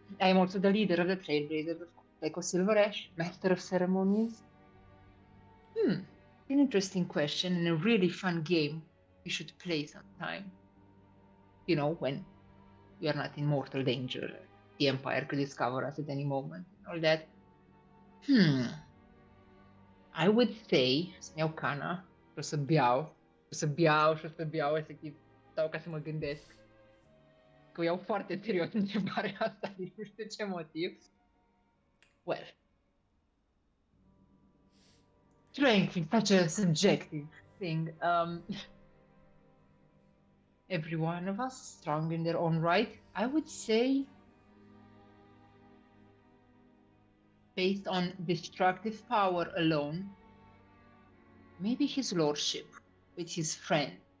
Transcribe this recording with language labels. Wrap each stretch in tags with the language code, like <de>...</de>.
<en>I am also the leader of the Trailblazers, of course, like a Silver Ash, master of ceremonies. An interesting question and a really fun game we should play sometime. You know, when we are not in mortal danger, the Empire could discover us at any moment, and all that. I would say,</en> <ro>să-mi iau cana, o să beau, efectiv, stau ca să mă gândesc. Că o iau foarte serios întrebarea asta, din nu știu ce motiv.</ro> <en>Well, strength is such a subjective thing. Every one of us strong in their own right. I would say, based on destructive power alone, maybe his lordship with his friend,</en>